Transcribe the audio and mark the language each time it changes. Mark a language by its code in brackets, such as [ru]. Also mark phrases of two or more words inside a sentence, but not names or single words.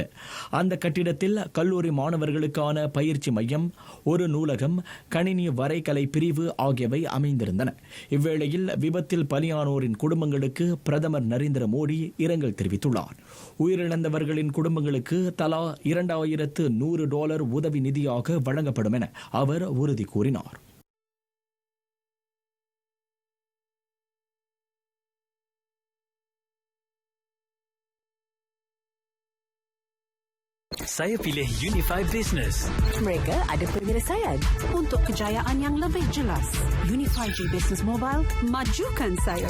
[ta] அந்த கட்டிடத்தில் கல்லூரி மாணவர்களுக்கான பயிற்சி மையம், ஒரு நூலகம், கணினி வரைகலை பிரிவு ஆகியவை அமைந்திருந்தன. இவ்வேளையில் விபத்தில் பலியானோரின் குடும்பங்களுக்கு பிரதமர் நரேந்திர மோடி இரங்கல் தெரிவித்துள்ளார். உயிரிழந்தவர்களின் குடும்பங்களுக்கு தலா $2100 உதவி நிதியாக வழங்கப்படும் என அவர் உறுதி கூறினார். [ms] Saya pilih Unify Business. Mereka ada penyelesaian untuk kejayaan yang lebih jelas. Unify G Business Mobile, majukan saya.